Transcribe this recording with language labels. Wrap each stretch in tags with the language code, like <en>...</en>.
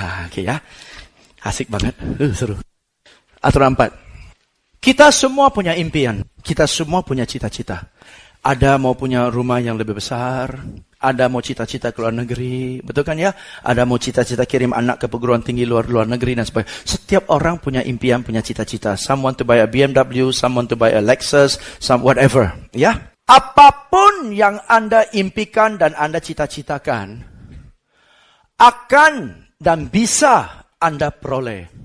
<id>Oke ya. Asik banget. Seru. Aturan 4. Kita semua punya impian. Kita semua punya cita-cita. Ada mau punya rumah yang lebih besar. Ada mau cita-cita ke luar negeri. Betul kan ya? Ada mau cita-cita kirim anak ke perguruan tinggi luar negeri dan sebagainya. Setiap orang punya impian, punya cita-cita.</id> <en>Some want to buy a BMW, some want to buy a Lexus, some whatever.</en> <id>Ya? Apapun yang Anda impikan dan Anda cita-citakan, akan dan bisa Anda peroleh.</id>